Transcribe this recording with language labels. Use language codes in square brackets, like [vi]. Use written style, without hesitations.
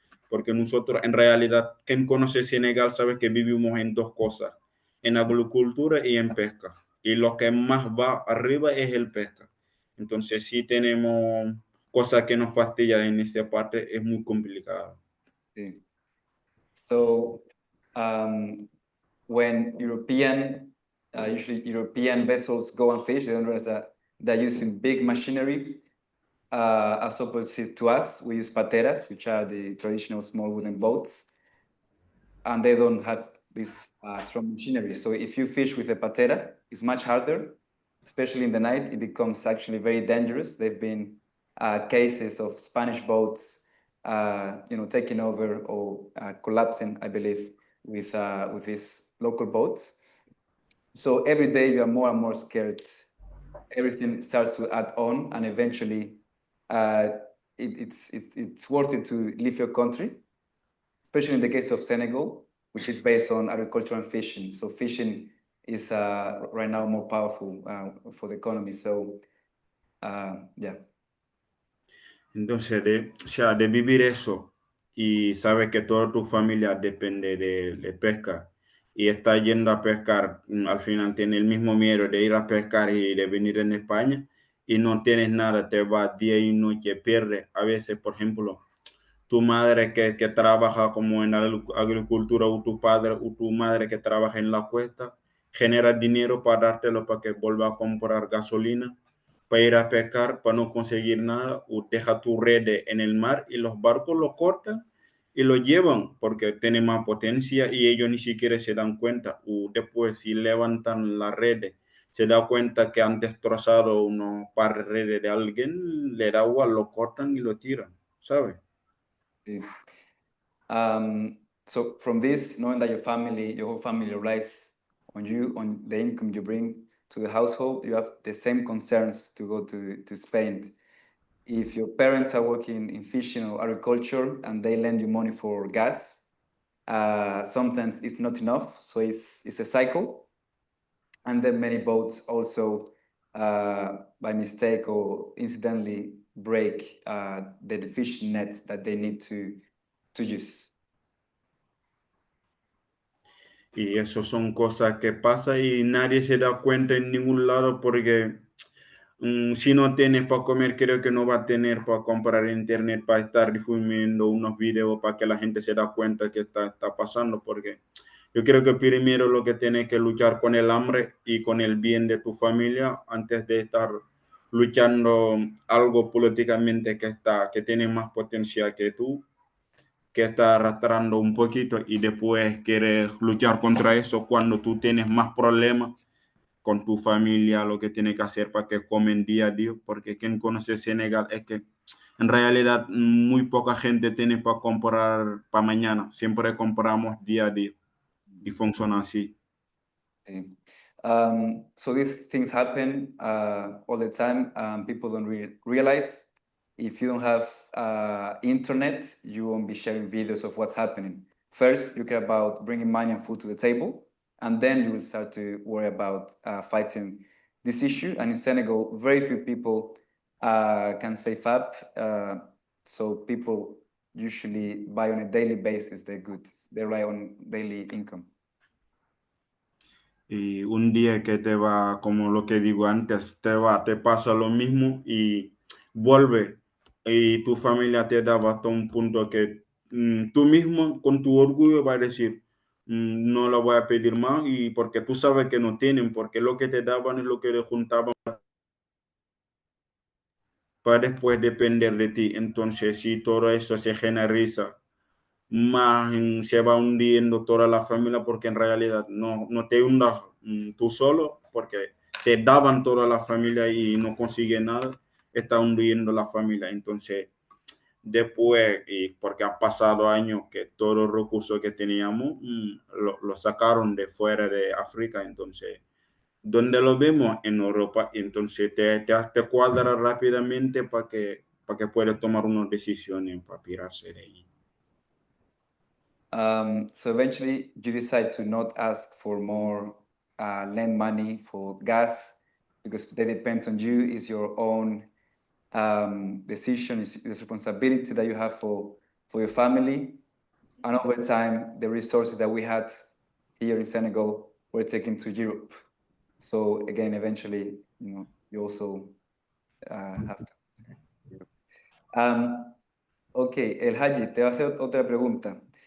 [es] Porque nosotros, en realidad, quien conoce Senegal sabe que vivimos en dos cosas, en agricultura y en pesca. Y lo que más va arriba es el pesca. Entonces, si tenemos cosas que nos fastidian en esa parte, es muy complicado. Sí. [en] So, when usually European vessels go and fish, they don't realize that they're using big machinery. As opposite to us, we use pateras, which are the traditional small wooden boats, and they don't have this strong machinery. So if you fish with a patera, it's much harder, especially in the night. It becomes actually very dangerous. There've been cases of Spanish boats, taking over or collapsing, I believe, with these local boats. So every day you are more and more scared. Everything starts to add on, and eventually it's worth it to leave your country, especially in the case of Senegal, which is based on agriculture and fishing. So fishing is right now more powerful for the economy. So, yeah. [es] Entonces, o sea, de vivir eso y sabes que toda tu familia depende de pesca y está yendo a pescar, al final tiene el mismo miedo de ir a pescar y de venir en España y no tienes nada, te vas día y noche, pierdes. A veces, por ejemplo, tu madre que trabaja como en la agricultura o tu padre o tu madre que trabaja en la cuesta, genera dinero para dártelo para que vuelva a comprar gasolina, para ir a pescar, para no conseguir nada, o deja tu red en el mar y los barcos lo cortan y lo llevan porque tiene más potencia y ellos ni siquiera se dan cuenta. O después si levantan la red, se da cuenta que han destrozado unos par de redes de alguien, le da agua, lo cortan y lo tiran, ¿sabes? [en] So from this, knowing that your whole family relies on you, on the income you bring to the household, you have the same concerns to go to Spain. If your parents are working in fishing or agriculture and they lend you money for gas, sometimes it's not enough. So it's a cycle. And then many boats also, by mistake or incidentally, break the fishing nets that they need to use. [es] Y eso son cosas que pasan y nadie se da cuenta en ningún lado porque si no tienes para comer, creo que no va a tener para comprar internet, para estar difundiendo unos videos para que la gente se da cuenta que está pasando. Porque yo creo que primero lo que tienes que luchar con el hambre y con el bien de tu familia antes de estar luchando algo políticamente que tiene más potencial que tú, que está arrastrando un poquito y después quieres luchar contra eso cuando tú tienes más problemas con tu familia, lo que tienes que hacer para que comen día a día, porque quien conoce Senegal es que en realidad muy poca gente tiene para comprar para mañana, siempre compramos día a día y funciona así. Sí. [en] So these things happen all the time. People don't realize if you don't have internet, you won't be sharing videos of what's happening. First, you care about bringing money and food to the table, and then you will start to worry about fighting this issue. And in Senegal, very few people can save up. So people usually buy on a daily basis their goods. They rely on daily income. [es] Y un día que te va, como lo que digo antes, te pasa lo mismo y vuelve y tu familia te daba hasta un punto que tú mismo con tu orgullo vas a decir, no lo voy a pedir más y porque tú sabes que no tienen, porque lo que te daban es lo que le juntaban para después depender de ti. Entonces, si todo eso se generaliza, más se va hundiendo toda la familia porque en realidad no te hundas tú solo porque te daban toda la familia y no consigue nada, está hundiendo la familia. Entonces, después, y porque han pasado años que todos los recursos que teníamos lo sacaron de fuera de África, entonces, ¿dónde lo vemos? En Europa, entonces te cuadra rápidamente para que puedas tomar unas decisiones para pirarse de ahí. [en] So eventually you decide to not ask for more lend money for gas because they depend on you. It's your own decision, it's responsibility that you have for your family. And over time, the resources that we had here in Senegal were taken to Europe. So again, eventually, you also have to. [es] Ok, Elhadji, te voy a hacer otra pregunta.